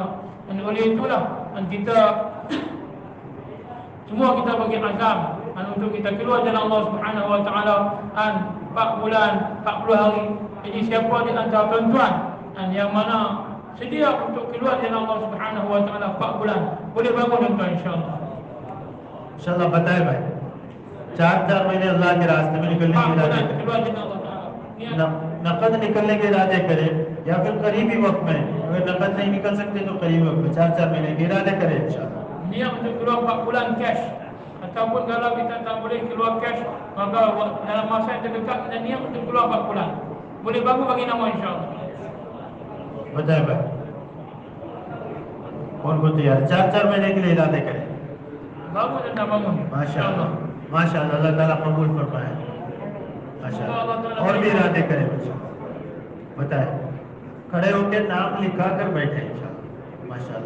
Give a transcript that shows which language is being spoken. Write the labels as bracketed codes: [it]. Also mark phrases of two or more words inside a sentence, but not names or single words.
[ms] Dan oleh itulah kita semua kita bagi azam untuk kita keluar jalan [ar] الله سبحانه وتعالى [ms] 4 bulan, 40 hari. Jadi siapa di antara tuan-tuan yang mana sedia untuk keluar jalan [ar] الله سبحانه وتعالى [ms] 4 bulan, boleh bangun tuan-tuan insya-Allah. [hi] इंशाअल्लाह बताए भाई, 4 महीने अल्लाह के रास्ते में निकलने के इरादे नकद निकलने के इरादे करें या फिर करीबी वक्त में, अगर नकद नहीं निकल सकते तो करीबी वक्त में 4 महीने के इरादे करें इंशाअल्लाह। [ms] Niat untuk keluar 4 bulan cash, ataupun kalau kita tak boleh keluar cash, maka dalam masa yang terdekat kita niat untuk keluar 4 bulan, boleh bangun bagi nama insyaAllah. [hi] बताए भाई कौन तैयार 4 महीने के लिए इरादे करें। [ms] Bangun dan tak bangun [hi] माशाअल्लाह, माशाअल्लाह, अल्लाह ताला कबूल फरमाए। माशाअल्लाह, और भी इरादे करें बताए, खड़े होकर नाम लिखा कर बैठे इंशाअल्लाह। माशाअल्लाह।